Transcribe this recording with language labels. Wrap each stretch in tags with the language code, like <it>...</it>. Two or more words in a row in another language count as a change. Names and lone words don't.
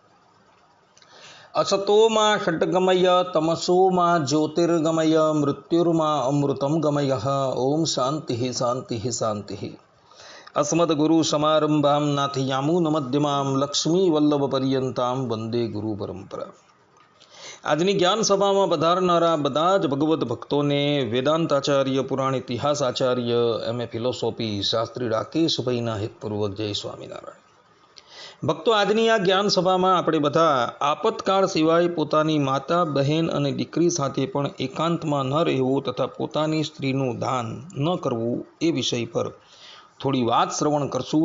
<sa>असतो मा षट्गमय तमसो मा ज्योतिर्गमय मृत्युर्मा अमृतं गमयः। ओम शान्तिः शान्तिः शान्तिः। अस्मद्गुरुसमारम्भां नाथयामुनमध्यमां लक्ष्मीवल्लभपर्यन्तां वन्दे गुरुपरम्परा।</sa> <gu>આજની જ્ઞાન સભામાં પધારનારા બધા જ ભગવદ્ ભક્તોને વેદાંતાચાર્ય પુરાણ ઇતિહાસ આચાર્ય</gu> <en>MA philosophy</en> <gu>શાસ્ત્રી રાકેશભાઈના હિતપૂર્વક જય સ્વામિનારાયણ। ભક્તો, આજની આ જ્ઞાન સભામાં આપણે બધા આપતકાળ સિવાય પોતાની માતા, બહેન અને દીકરી સાથે પણ એકાંતમાં ન રહેવું તથા પોતાની સ્ત્રીનું દાન ન કરવું એ વિષય પર થોડી વાત શ્રવણ કરશું।</gu>